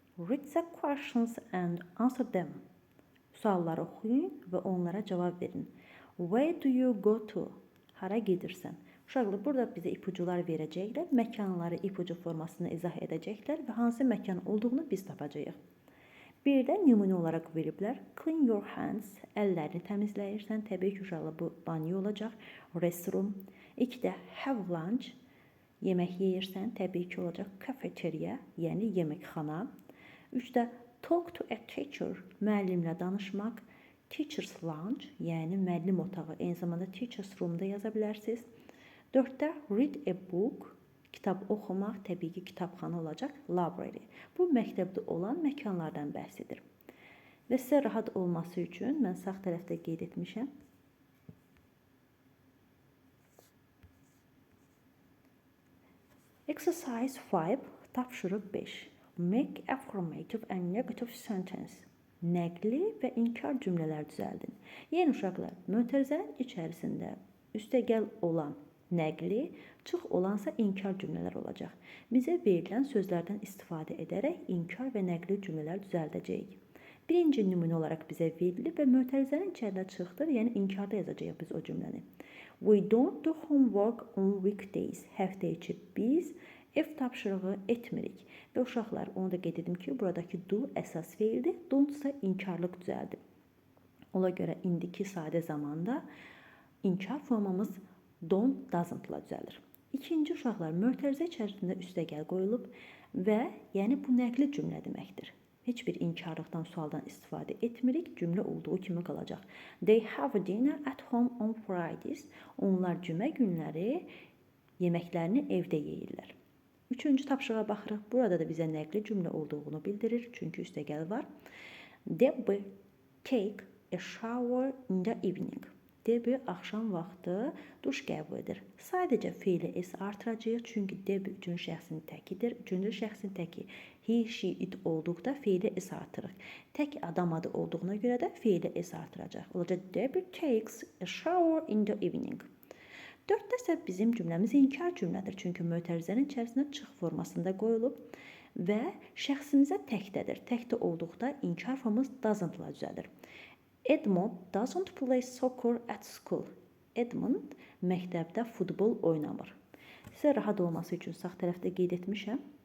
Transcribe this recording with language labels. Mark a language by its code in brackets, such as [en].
[en] Read the questions and answer them. [az] Sualları oxuyun və onlara cavab verin. [en] Where do you go to? [az] Hara gedirsən? Uşaqlar burada bizə ipucular verəcəklər, məkanları ipucu formasında izah edəcəklər və hansı məkan olduğunu biz tapacağıq. Bir də nümunə olaraq veriblər. [en] Clean your hands, [az] əllərini təmizləyirsən. Təbii ki, uşaqlar bu banyo olacaq. Restroom. 2də [en] have lunch, [az] yemək yeyirsən. Təbii ki, olacaq cafeteria, yəni yeməkxana. 3də [en] talk to a teacher, [az] müəllimlə danışmaq. Teacher's lounge, yəni müəllim otağı, eyni zamanda teacher's room da yaza bilərsiniz. 4də [en] read a book, [az] kitab oxumaq, təbii ki, kitabxana olacaq, library. Bu məktəbdə olan məkanlardan bəhs edir. Və sizə rahat olması üçün mən sağ tərəfdə qeyd etmişəm. Exercise 5, tapşırıq 5. [en] Make affirmative and negative sentence. [az] Nəqli və inkar cümlələr düzəldin. Yəni uşaqlar, mötərizənin içərisində üstəgəl olan nəqli, çıx olansa inkar cümlələr olacaq. Bizə verilən sözlərdən istifadə edərək inkar və nəqli cümlələr düzəldəcəyik. Birinci nümunə olaraq bizə verilib və mötərizənin içərisində çıxdır, yəni inkarda yazacağıq biz o cümləni. [en] We don't do homework on weekdays. [az] Həftə içi biz ev tapşırığı etmirik. Və uşaqlar, onu da qeyd edim ki, buradakı do əsas feildir, don't isə inkarlıq düzəldib. Ona görə indiki sadə zamanda inkar formamız don't, doesn't-la düzəlir. İkinci uşaqlar, mötərizə içərisində üstəgəl qoyulub və yəni bu nəqli cümlə deməkdir. Heç bir inkarlıqdan, sualdan istifadə etmirik, cümlə olduğu kimi qalacaq. [en] They have dinner at home on Fridays. [az] Onlar cümə günləri yeməklərini evdə yeyirlər. Üçüncü tapşırığa baxırıq. Burada da bizə nəqli cümlə olduğunu bildirir, çünki üstəgəl var. [en] Debbie take a shower in the evening. [az] Debbie axşam vaxtı duş qəbul edir. Sadəcə feili s artıracağıq, çünki Debbie üçüncü şəxsin təkidir. Üçüncü şəxsin təki he, she, it olduqda feili s artırıq. Tək adam adı olduğuna görə də feili s artıracaq. Olacaq [en] Debbie takes a shower in the evening. [az] 4də isə bizim cümləmiz inkar cümlədir, çünki mötərizənin içərisində çıx formasında qoyulub və şəxsimizə təkdədir. Təkdə olduqda inkar formamız doesn't-la düzəlir. [en] Edmund doesn't play soccer at school. [az] Edmund məktəbdə futbol oynamır. Sizə rahat olması üçün sağ tərəfdə qeyd etmişəm.